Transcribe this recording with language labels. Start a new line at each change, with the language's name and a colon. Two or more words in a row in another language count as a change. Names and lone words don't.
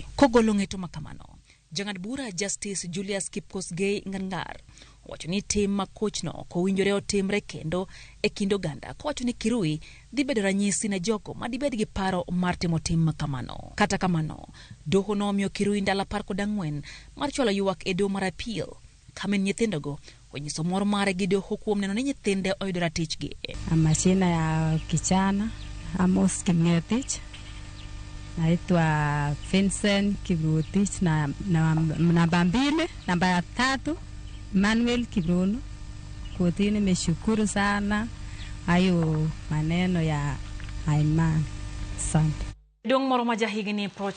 Luo (Kenya and Tanzania): Kogolo ng'eto makamano, jang'ad bura Justice Julius Kipkosgei Ngangar wacho ni tim makochno kowinjore otimre kendo e kind oganda, kowacho ni Kirui dhi bedo ranyisi ne jogo ma dibed gi paro mar timo tim makamano. Kata kamano, doho nomiyo Kirui ndalo 14 mar chwalo ywak e doho mar appeal kamin nyithindogo onyiso mor mare gi doho kuom neno ni nyithinde oyudo ratichgi.
Swahili: Majina ya kijana Amos Kipngetich, naitwa Vincent Kiprotich na namba 2, namba 3 Emmanuel Kiprono. Kotini nimeshukuru sana hayo maneno ya Aiman. Asante.
Luo (Kenya and Tanzania): Dong moro ma jahigni